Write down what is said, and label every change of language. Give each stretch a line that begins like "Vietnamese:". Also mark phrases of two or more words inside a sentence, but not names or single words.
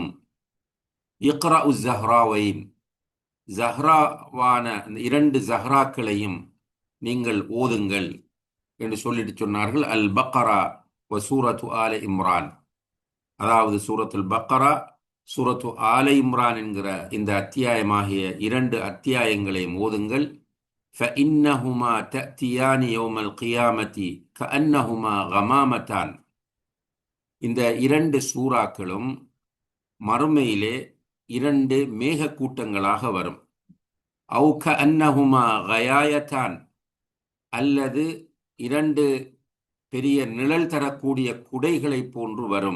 Arabic: اقرؤوا الزهراوين,
Tamil: ஜஹ்ராவான 2 ஜஹ்ராக்களையும் நீங்கள் ஓதுங்கள் என்று சொல்லிட்டு சொன்னார்கள்.
Arabic: البقرة وسورة آل عمران,
Tamil: அதாவது சூரத்துல் பக்ரா, சூரத்து ஆல இம்ரான் என்கிற இந்த அத்தியாயமாகிய 2 அத்தியாயங்களையும் ஓதுங்கள்.
Arabic: فإنهما تأتيان يوم القيامة كأنهما غمامتان,
Tamil: இந்த 2 சூறாக்களும் மறுமையிலே 2 மேக கூட்டங்களாக வரும்.
Arabic: أو كأنهما غيايتان,
Tamil: அல்லது 2 பெரிய நிழல் தரக்கூடிய குடைகளை போன்று வரும்.